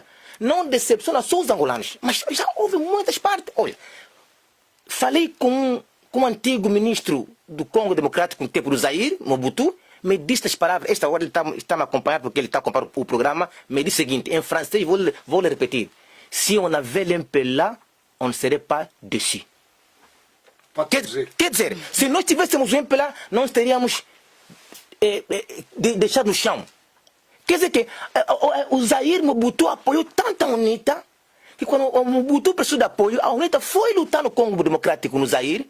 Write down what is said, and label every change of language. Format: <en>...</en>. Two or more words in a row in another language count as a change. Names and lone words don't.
<pt>Não decepciona só os angolanos. Mas já houve muitas partes. Olha, falei com o antigo ministro do Congo Democrático no tempo do Zaire, Mobutu, me disse as palavras. Esta hora ele está me acompanhando porque ele está acompanhando o programa. Me disse o seguinte, em francês, vou lhe repetir:</pt> <fr>si on avait l'MPLA, on ne serait pas dessus.</fr> <pt>Quer dizer, se nós tivéssemos o MPLA, nós teríamos deixado no chão. Quer dizer que o Zaire Mobutu apoiou tanto a UNITA que quando o Mobutu precisou de apoio, a UNITA foi lutar no Congo Democrático, no Zaire.</pt>